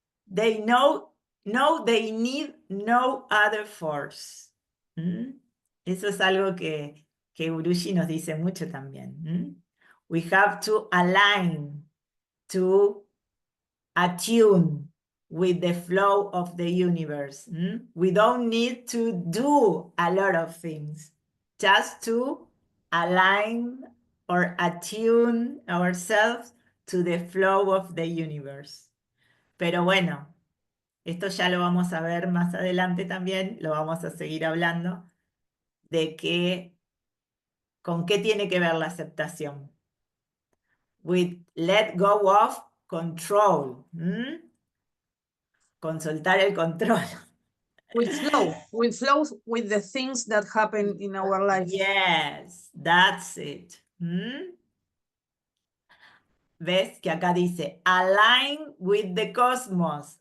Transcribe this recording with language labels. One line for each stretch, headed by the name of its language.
English: They know they need no other force.
Spanish: Eso es algo que Urushi nos dice mucho también.
English: We have to align, to attune with the flow of the universe. We don't need to do a lot of things, just to align or attune ourselves to the flow of the universe.
Spanish: Pero bueno, esto ya lo vamos a ver más adelante también, lo vamos a seguir hablando, de con qué tiene que ver la aceptación.
English: With let go of control.
Spanish: Con soltar el control.
English: With flow with the things that happen in our life. Yes, that's it.
Spanish: ¿Ves que acá dice
English: align with the cosmos?